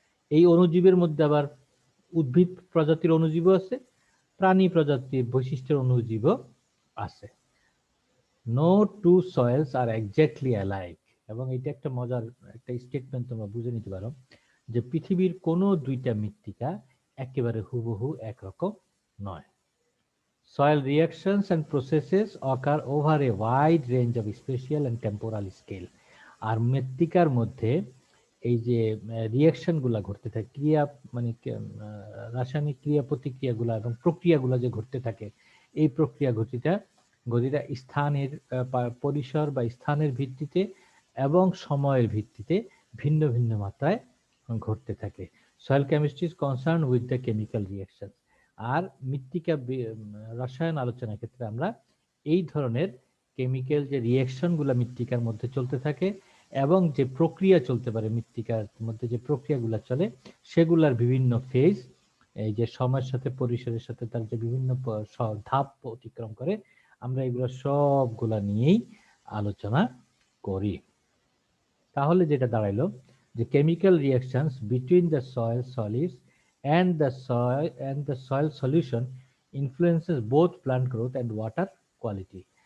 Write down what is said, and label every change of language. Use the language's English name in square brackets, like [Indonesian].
[Bangla] এই অণুজীবের মধ্যে আবার উদ্ভিদ প্রজাতির অণুজীব আছে, প্রাণী প্রজাতির বৈশিষ্ট্যের অণুজীব আছে। [English] no two soils are exactly alike, [Bangla] এবং এটা একটা মজার একটা স্টেটমেন্ট, তোমরা বুঝে নিতে পারো যে পৃথিবীর কোনো দুইটা মৃত্তিকা একেবারে হুবহু একরকম নয়। [English] Soil reactions and processes occur over a wide range of spatial and temporal scale. [Bangla] আর মৃত্তিকার মধ্যে এই যে রিয়াকশন গুলা ঘটতে থাকে, ক্রিয়া মানে রাসায়নিক ক্রিয়া প্রতিক্রিয়াগুলা এবং প্রক্রিয়াগুলা যে ঘটতে থাকে, এই প্রক্রিয়া গতিটা স্থানের পরিসর বা স্থানের ভিত্তিতে এবং সময়ের ভিত্তিতে ভিন্ন ভিন্ন মাত্রায় ঘটতে থাকে। [English] Soil chemistry is concern with the chemical reaction. [Bangla] আর মৃত্তিকা রসায়ন আলোচনার ক্ষেত্রে আমরা এই ধরনের কেমিক্যাল যে রিয়াকশন গুলা মৃত্তিকার মধ্যে চলতে থাকে এবং যে প্রক্রিয়া চলতে পারে মৃত্তিকার মধ্যে, যে প্রক্রিয়াগুলো চলে সেগুলার বিভিন্ন ফেজ, এই যে সময়ের সাথে পরিসরের সাথে তার যে বিভিন্ন ধাপ অতিক্রম করে, আমরা এগুলো সবগুলা নিয়েই আলোচনা করি। তাহলে যেটা দাঁড়াইলো যে [English] Chemical reactions between the soil solids and the soil solution influences both plant growth and water quality.